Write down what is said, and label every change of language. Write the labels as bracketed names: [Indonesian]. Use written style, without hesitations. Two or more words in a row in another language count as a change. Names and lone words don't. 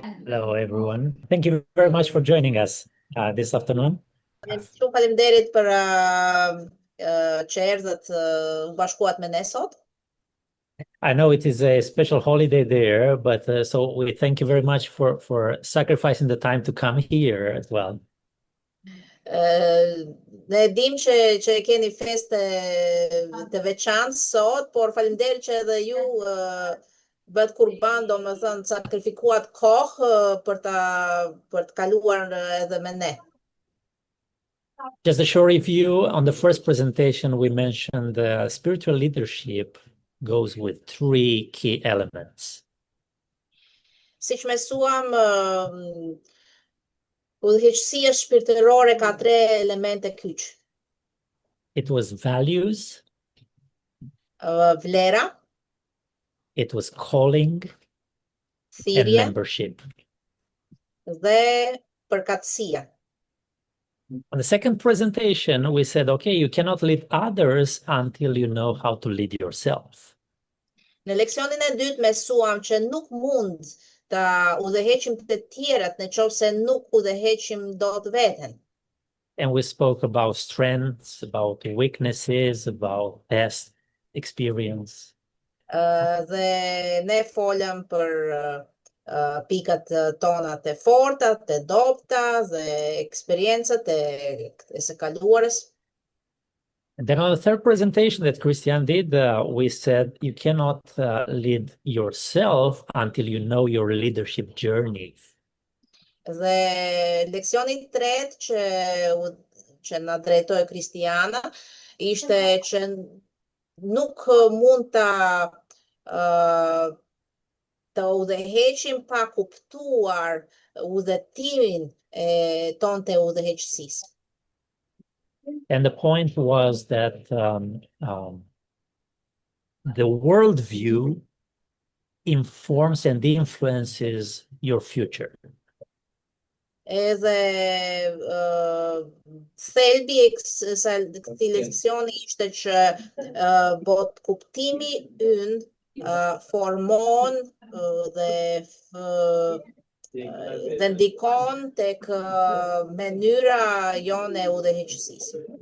[English] Hello, everyone. Thank you very much for joining us this afternoon. [Albanian] Shumë faleminderit për çerdhët u bashkuat me ne sot. [English] I know it is a special holiday there, but so we thank you very much for sacrificing the time to come here as well. [Albanian] Ne dim që keni feste të veçantë sot, por faleminderit që edhe ju bët kurban, domethënë sakrifikuat kohë për të kaluar edhe me ne. [English] Just a short review on the first presentation, we mentioned spiritual leadership goes with three key elements. [Albanian] Siç mësuam, udhëheqësia shpirtërore ka tre elemente kyç. [English] It was values, [Albanian] Vlera, [English] it was calling, and [Albanian] thirrje [English] membership. [Albanian] dhe përkatësia. [English] On the second presentation, we said, okay, you cannot lead others until you know how to lead yourself. [Albanian] Në leksionin e dytë mësuam që nuk mund ta udhëheqim të tjerat nëse nuk udhëheqim dot veten. [English] And we spoke about strengths, about weaknesses, about past experience. [Albanian] Dhe ne folëm për pikat tona të forta, të dobta dhe eksperiencat e së kaluarës. [English] And then on the third presentation that Christiane did, we said you cannot lead yourself until you know your leadership journey. [Albanian] Dhe leksioni i tretë që na drejtoi Kristiana ishte që nuk mund të udhëheqim pa kuptuar udhëtimin ton të udhëheqësisë. [English] And the point was that the worldview informs and influences your future. [Albanian] Edhe thelbi i këtij leksioni ishte që bot kuptimi ynë formon dhe ndikon tek mënyra jone e udhëheqësisë.